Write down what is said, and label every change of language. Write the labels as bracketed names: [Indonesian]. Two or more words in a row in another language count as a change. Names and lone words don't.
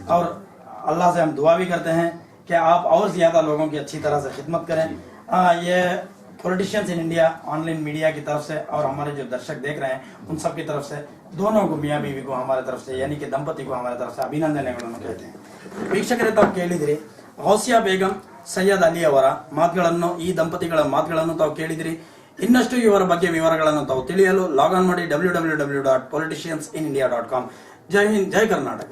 [Hindi] और अल्लाह से हम दुआ भी करते हैं कि आप और ज्यादा लोगों की अच्छी तरह से खिदमत करें। ये पॉलिटिशियंस इन इंडिया ऑनलाइन मीडिया की तरफ से और हमारे जो दर्शक देख रहे हैं उन सब की तरफ से, दोनों को, मियाँ बीवी को हमारे तरफ से, यानी कि दंपति को हमारे तरफ से ಅಭಿನಂದನೆಗಳನ್ನು कहते हैं। [Kannada] ವೀಕ್ಷಕರೇ, ತಾವು ಕೇಳಿದ್ರಿ ಗೌಸಿಯಾ ಬೇಗಂ, ಸೈಯದ್ ಅಲಿ ಅವರ ಮಾತುಗಳನ್ನು, ಈ ದಂಪತಿಗಳ ಮಾತುಗಳನ್ನು ತಾವು ಕೇಳಿದ್ರಿ। ಇನ್ನಷ್ಟು ಇವರ ಬಗ್ಗೆ ವಿವರಗಳನ್ನು ತಾವು ತಿಳಿಯಲು [English] log on [Kannada] ಮಾಡಿ www.politiciansinIndia.com। ಜೈ ಹಿಂದ್, ಜೈ ಕರ್ನಾಟಕ।